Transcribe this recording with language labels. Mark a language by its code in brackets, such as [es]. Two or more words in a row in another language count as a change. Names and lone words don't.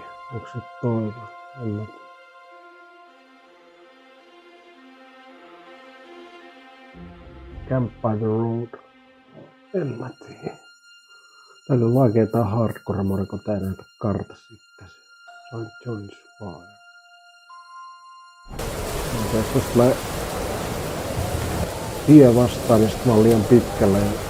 [fi] Onko se toivo? En mä tiedä. [en] Camp by the road. [fi] En mä tiedä. Täällä on vaikeeta hardcore-mode, kun tää näytä kartassa sitten. [en] Joins fire. [fi] Tästä tulee tie vastaan, niin sit mä oon liian pitkällä.